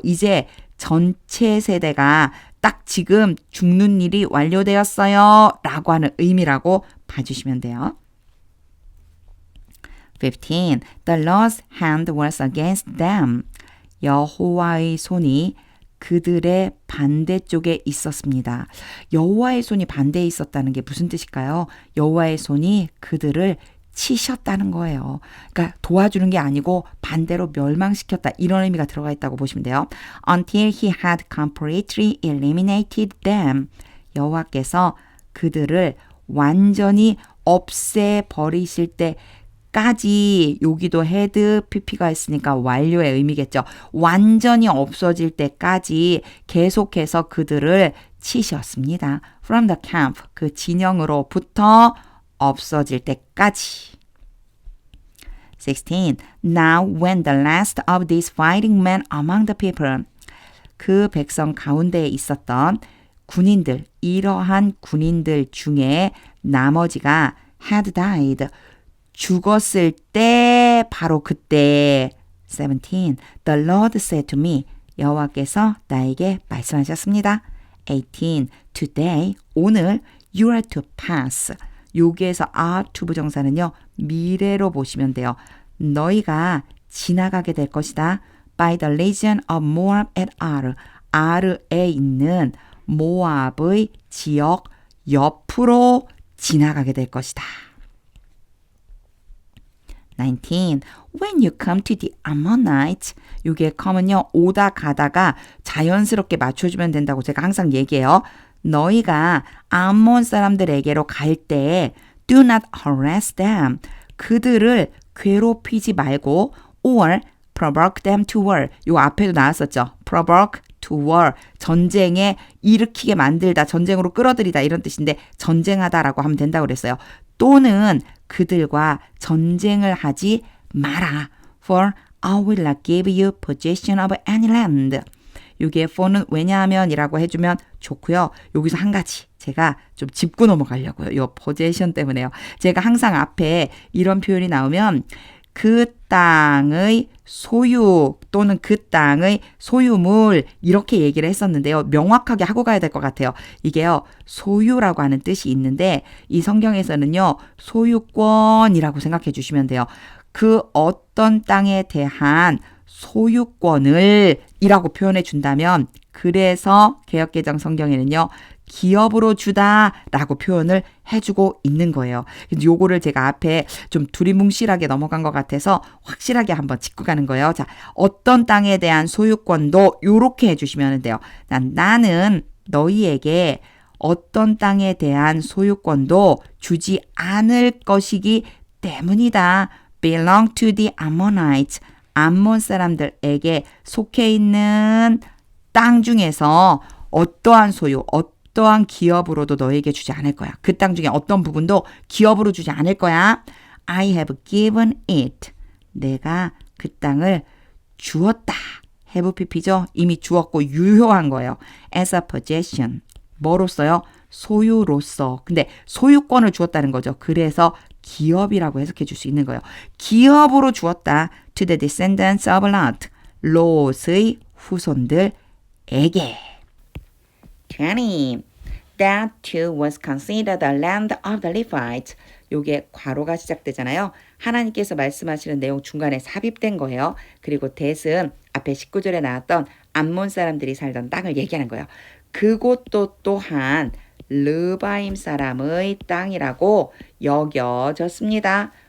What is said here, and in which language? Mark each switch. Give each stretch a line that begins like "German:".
Korean: 이제 전체 세대가 딱 지금 죽는 일이 완료되었어요. 라고 하는 의미라고 봐주시면 돼요. 15.
English: The Lord's hand was against them.
Korean: 여호와의 손이 그들의 반대쪽에 있었습니다. 여호와의 손이 반대에 있었다는 게 무슨 뜻일까요? 여호와의 손이 그들을 치셨다는 거예요. 그러니까 도와주는 게 아니고 반대로 멸망시켰다. 이런 의미가 들어가 있다고 보시면 돼요.
English: Until he had completely eliminated them.
Korean: 여호와께서 그들을 완전히 없애버리실 때까지. 여기도 헤드 PP가 있으니까 완료의 의미겠죠. 완전히 없어질 때까지 계속해서 그들을 치셨습니다.
English: From the camp.
Korean: 그 진영으로부터 없어질 때까지. 16.
English: Now when the last of these fighting men among the people.
Korean: 그 백성 가운데에 있었던 군인들, 이러한 군인들 중에 나머지가
English: had died.
Korean: 죽었을 때 바로 그때. 17.
English: The Lord said to me.
Korean: 여호와께서 나에게 말씀하셨습니다. 18. Today, 오늘
English: you are to pass.
Korean: 여기에서 are to 부정사는요. 미래로 보시면 돼요. 너희가 지나가게 될 것이다.
English: By the region of Moab at Ar.
Korean: 아르에 있는 모압의 지역 옆으로 지나가게 될 것이다. 19.
English: When you come to the Ammonites,
Korean: 이게 come은요, 오다 가다가 자연스럽게 맞춰주면 된다고 제가 항상 얘기해요. 너희가 암몬 사람들에게로 갈 때
English: do not harass them.
Korean: 그들을 괴롭히지 말고
English: or provoke them to war.
Korean: 요 앞에도 나왔었죠.
English: provoke to war.
Korean: 전쟁에 일으키게 만들다, 전쟁으로 끌어들이다 이런 뜻인데 전쟁하다라고 하면 된다고 그랬어요. 또는 그들과 전쟁을 하지 마라.
English: For I will not give you possession of any land.
Korean: 이게 for는 왜냐하면 이라고 해주면 좋고요. 여기서 한 가지 제가 좀 짚고 넘어가려고요. 이 possession 때문에요. 제가 항상 앞에 이런 표현이 나오면 그 땅의 소유 또는 그 땅의 소유물 이렇게 얘기를 했었는데요. 명확하게 하고 가야 될 것 같아요. 이게요. 소유라고 하는 뜻이 있는데 이 성경에서는요. 소유권이라고 생각해 주시면 돼요. 그 어떤 땅에 대한 소유권을 이라고 표현해 준다면 그래서 개역개정 성경에는요. 기업으로 주다라고 표현을 해주고 있는 거예요. 요거를 제가 앞에 좀 두리뭉실하게 넘어간 것 같아서 확실하게 한번 짚고 가는 거예요. 자, 어떤 땅에 대한 소유권도 요렇게 해주시면 돼요. 나는 너희에게 어떤 땅에 대한 소유권도 주지 않을 것이기 때문이다.
English: belong to the Ammonites.
Korean: 암몬 사람들에게 속해 있는 땅 중에서 어떠한 소유, 어떠한 기업으로도 너에게 주지 않을 거야. 그 땅 중에 어떤 부분도 기업으로 주지 않을 거야.
English: I have given it.
Korean: 내가 그 땅을 주었다.
English: have pp죠.
Korean: 이미 주었고 유효한 거예요.
English: as a possession.
Korean: 뭐로써요? 소유로서. 근데 소유권을 주었다는 거죠. 그래서 기업이라고 해석해 줄 수 있는 거예요. 기업으로 주었다.
English: to the descendants of Lot.
Korean: 롯의 후손들에게. 20.
English: That too was considered the land of the Levites.
Korean: 요게 괄호가 시작되잖아요. 하나님께서 말씀하시는 내용 중간에 삽입된 거예요. 그리고 that은 앞에 19절에 나왔던 암몬 사람들이 살던 땅을 얘기하는 거예요. 그곳도 또한 르바임 사람의 땅이라고 여겨졌습니다.